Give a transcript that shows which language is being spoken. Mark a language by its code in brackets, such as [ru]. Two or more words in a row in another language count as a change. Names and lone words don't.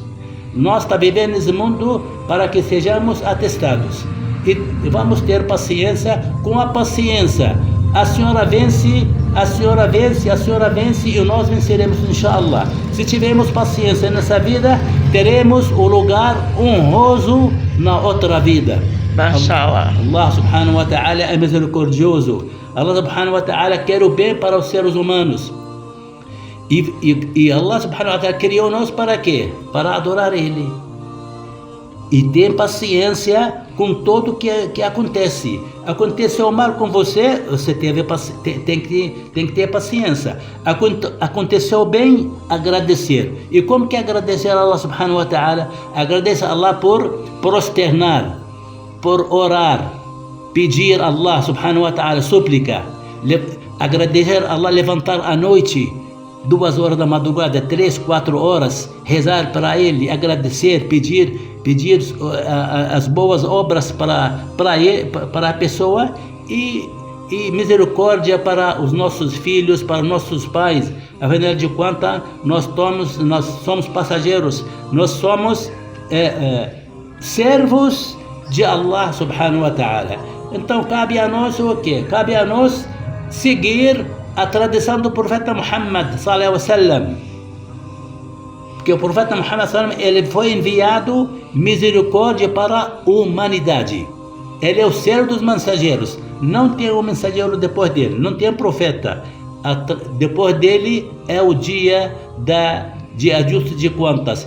[pt] Nós estamos vivendo nesse mundo para que sejamos atestados. E vamos ter paciência. Com a paciência, a senhora vence, e nós venceremos, inshallah. Se tivermos paciência nessa vida, teremos o lugar honroso na outra vida. Mashallah. [ar] الله سبحانه وتعالى [pt] é misericordioso. [ar] الله سبحانه وتعالى [pt] quer o bem para os seres humanos. E [ar] الله سبحانه وتعالى [pt] criou nós para quê? Para adorar Ele. E tem paciência com tudo que acontece. Aconteceu mal com você, você tem que ter paciência. Aconteceu bem, agradecer. E como que agradecer a [ar] الله سبحانه وتعالى? [pt] Agradecer a Allah por prosternar, por orar, pedir a [ar] الله سبحانه وتعالى, [pt] súplica. Agradecer a Allah, levantar à noite, 2 horas da madrugada, 3, 4 horas, rezar para Ele, agradecer, pedir as boas obras para a pessoa e misericórdia para os nossos filhos, para nossos pais. Afinal de contas, nós somos passageiros, nós somos servos de [ar] الله سبحانه وتعالى. [pt] Então cabe a nós o quê? Cabe a nós seguir a tradição do profeta Muhammad [ar] صلى الله عليه وسلم. [pt] Porque o profeta Muhammad ele foi enviado misericórdia para a humanidade. Ele é o servo dos mensageiros. Não tem um mensageiro depois dele, não tem profeta. Depois dele é o dia de ajuste de contas.